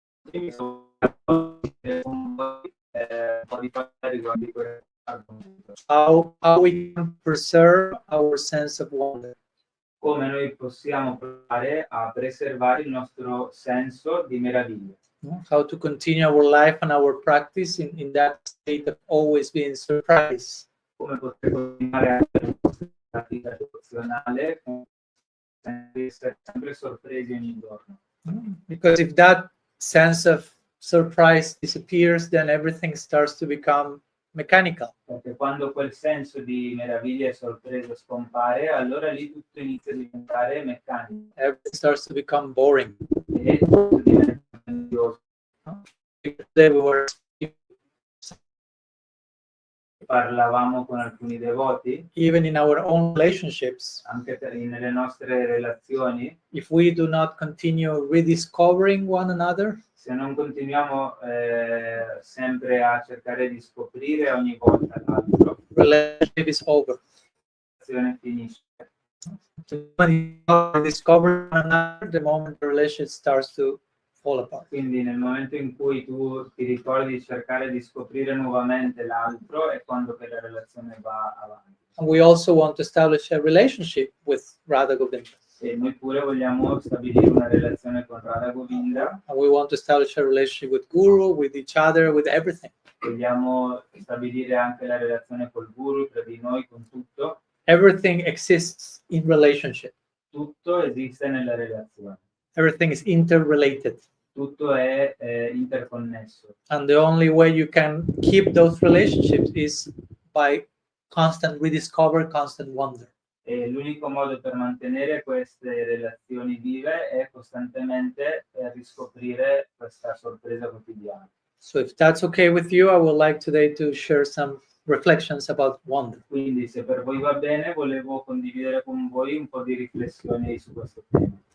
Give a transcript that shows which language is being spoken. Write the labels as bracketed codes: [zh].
[it] Quindi sono con voi un po' di cose riguardo questo argomento. [en] How we can preserve our sense of wonder. [it] Come noi possiamo provare a preservare il nostro senso di meraviglia. [en] How to continue our life and our practice in that state of always being surprised. [it] Come poter continuare anche la nostra pratica devozionale senza essere sempre sorpresi ogni giorno. [en] Because if that sense of surprise disappears, then everything starts to become mechanical. [it] Perché quando quel senso di meraviglia e sorpresa scompare, allora lì tutto inizia a diventare meccanico [en] Everything starts to become boring. [it] e tutto diventa noioso. [en] Today we were [it] Parlavamo con alcuni devoti, [en] even in our own relationships, [it] anche nelle nostre relazioni, [en] if we do not continue rediscovering one another, [it] se non continuiamo sempre a cercare di scoprire ogni volta l'altro, [en] relationship is over. [it] la relazione finisce. [en] When you discover one another, the moment the relationship starts to fall apart. [it] Quindi nel momento in cui tu ti ricordi di cercare di scoprire nuovamente l'altro è quando che la relazione va avanti. [en] And we also want to establish a relationship with Radha Govinda. [it] E noi pure vogliamo stabilire una relazione con Radha Govinda, [en] And we want to establish a relationship with Guru, with each other, with everything. [it] vogliamo stabilire anche la relazione col Guru, tra di noi, con tutto. [en] Everything exists in relationship. [it] Tutto esiste nella relazione, [en] Everything is interrelated. [it] tutto è interconnesso. [en] And the only way you can keep those relationships is by constant rediscover, constant wonder. [it] E l'unico modo per mantenere queste relazioni vive è costantemente riscoprire questa sorpresa quotidiana. [en] So if that's okay with you, I would like today to share some reflections about wonder. [it] Quindi se per voi va bene, volevo condividere con voi un po' di riflessioni su questo tema.